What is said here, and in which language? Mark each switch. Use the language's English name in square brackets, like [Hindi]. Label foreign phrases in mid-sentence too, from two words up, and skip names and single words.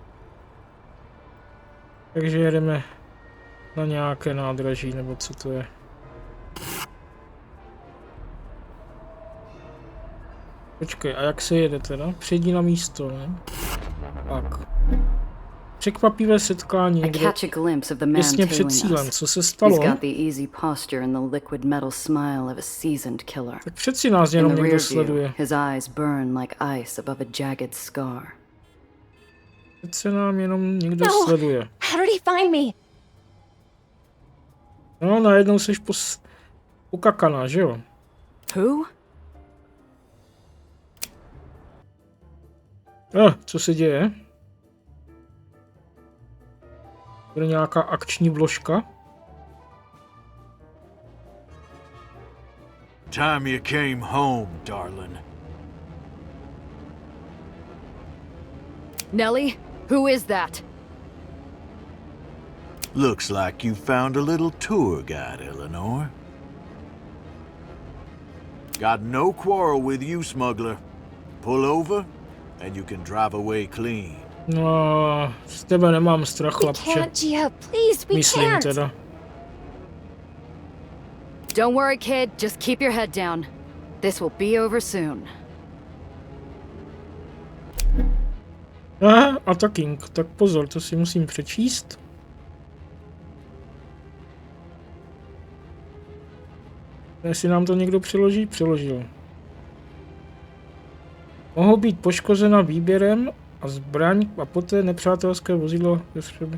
[Czech] Takže jedeme na nějaké nádraží, nebo co to je. Počkej, a jak se jede teda? Přejdi na místo, ne? Tak. Překvapivé setkání [English] I [Czech] někde [English] catch a glimpse of the man [Czech] těsně před [English] tailing [Czech] cílem. [English] us. [Czech] Co se [English] He's [Czech] stalo? [English] got the easy posture and the liquid metal smile of a seasoned killer. [Czech] Tak přeci nás [English] In [Czech] jenom [English] the [Czech] někdo [English] rear view, [Czech] sleduje. [English] his eyes burn like ice above a jagged scar. [Czech] Přeci nám jenom někdo [English] No. [Czech] sleduje. [English] How did he find me? [Czech] No, najednou seš ukakaná, že jo? [English] Who? [Czech] Co se děje? Bude nějaká akční vložka? [English] Time you came home, darling. Nelly? Who is that? Looks like you found a little tour guide, Eleanor. Got no quarrel with you, smuggler. Pull over, and you can drive away clean. [Czech] No, z tebe nemám strach, chlapče. [English] Can't, Gia, please, we [Czech] Myslím [English] can't. [Czech] teda. [English] Don't worry, kid. Just keep your head down. This will be over soon. [Czech] Aha, attacking. Tak pozor, to si musím přečíst. Jestli nám to někdo přeloží, přeložil. Mohou být poškozena výběrem a zbraň a poté nepřátelské vozidlo ve střeby.